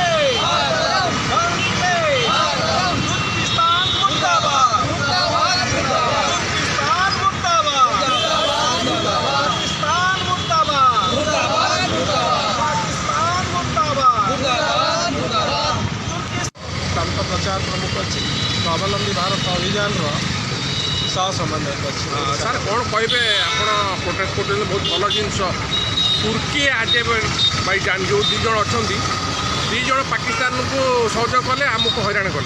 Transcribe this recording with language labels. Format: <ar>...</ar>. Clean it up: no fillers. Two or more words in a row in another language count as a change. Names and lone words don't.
<hi>मातरम, वंदे मातरम, तुर्किस्तान मुर्दाबाद, मुर्दाबाद, मुर्दाबाद, तुर्किस्तान मुर्दाबाद, मुर्दाबाद, मुर्दाबाद, पाकिस्तान मुर्दाबाद, मुर्दाबाद, मुर्दाबाद, पाकिस्तान मुर्दाबाद। मुर्दाबाद, मुर्दाबाद।</hi> <or>ତାଙ୍କ ପ୍ରଚାର ପ୍ରମୁଖ ଅଛି ସ୍ୱାବଲମ୍ବୀ ଭାରତ ଅଭିଯାନର ସହ ସମନ୍ୱୟ ଅଛି। ସାର୍ କ'ଣ କହିବେ ଆପଣ ପ୍ରୋଟେଷ୍ଟ କରୁଛନ୍ତି ବହୁତ ଭଲ ଜିନିଷ ତୁର୍କୀ ଆଜେରବାଇଜାନ ଯେଉଁ ଦୁଇ ଜଣ ଅଛନ୍ତି ଦୁଇ ଜଣ ପାକିସ୍ତାନକୁ ସହଯୋଗ କଲେ ଆମକୁ ହଇରାଣ କଲେ।</or>